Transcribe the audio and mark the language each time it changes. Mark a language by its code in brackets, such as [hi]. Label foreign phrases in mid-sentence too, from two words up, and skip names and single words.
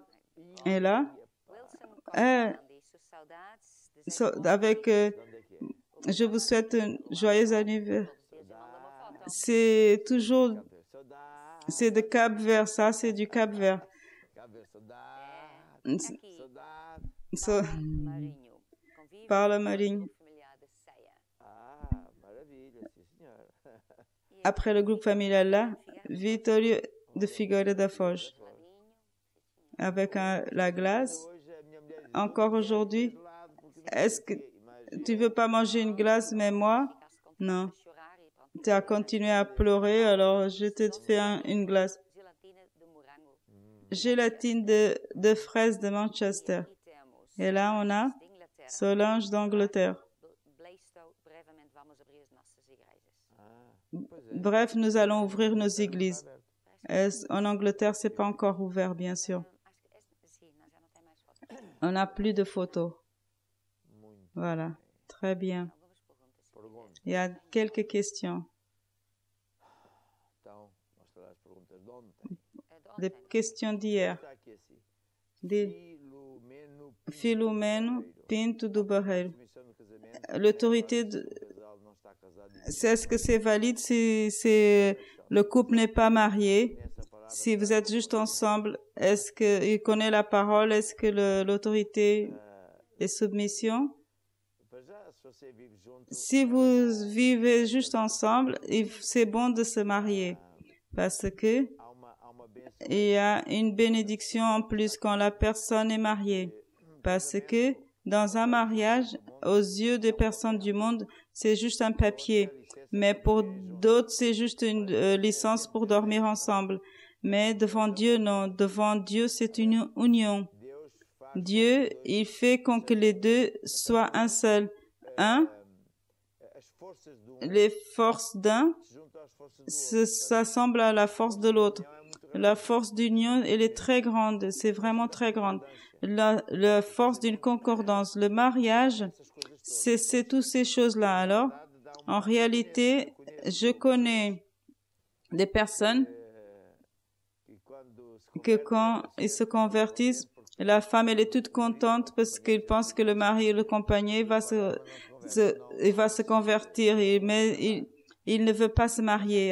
[fr] Et là, je vous souhaite un joyeux anniversaire. C'est de Cap-Vert, ça c'est du Cap-Vert. So- Parla Marinho. [pt] Ah, maravilha, sim, senhora. [fr] Après le groupe familial là, Vitório de Figueira da Foz. Avec la glace. [pt] Hoje a minha mulher diz, [fr] Encore aujourd'hui, [pt] gelado porque não [fr] est-ce que tu veux pas manger une glace, mais moi, non. Tu as continué à pleurer, alors je te fais une glace. Gélatine de fraises de Manchester. Et là, on a Solange d'Angleterre. Bref, nous allons ouvrir nos églises. En Angleterre, c'est pas encore ouvert, bien sûr. On n'a plus de photos. Voilà, très bien. Il y a quelques questions. [pt] Então, mostra lá as perguntas de ontem. [fr] Des questions d'hier. [pt] Está aqui assim. De Filomeno Pinto do Barreiro. Comissão do casamento. [fr] L'autorité, [pt] O casal não está casado e [fr] est-ce que c'est valide si le couple n'est pas marié? [pt] essa palavra [fr] Si vous êtes juste ensemble, est-ce qu'il connaît la parole? Est-ce que l'autorité est soumission? [pt] para já, se você vive junto, [fr] Si vous vivez juste ensemble, c'est bon de se marier parce que [pt] há uma bênção [fr] il y a une bénédiction en plus quand la personne est mariée. Parce que dans un mariage, aux yeux des personnes du monde, c'est juste un papier. Mais pour d'autres, c'est juste une licence pour dormir ensemble. Mais devant Dieu, non. Devant Dieu, c'est une union. [pt] Deus faz [fr] Dieu, il fait qu'on que les deux soient un seul. Un, [pt] as forças do [fr] les forces d'un [pt] se juntam às forças do [fr] s'assemblent à la force de l'autre. La force d'union, elle est très grande. C'est vraiment très grande. La force d'une concordance. Le mariage, c'est toutes ces choses-là. Alors, en réalité, je connais des personnes que quand ils se convertissent, la femme, elle est toute contente parce qu'elle pense que le mari ou le compagnon il va se convertir, mais il ne veut pas se marier.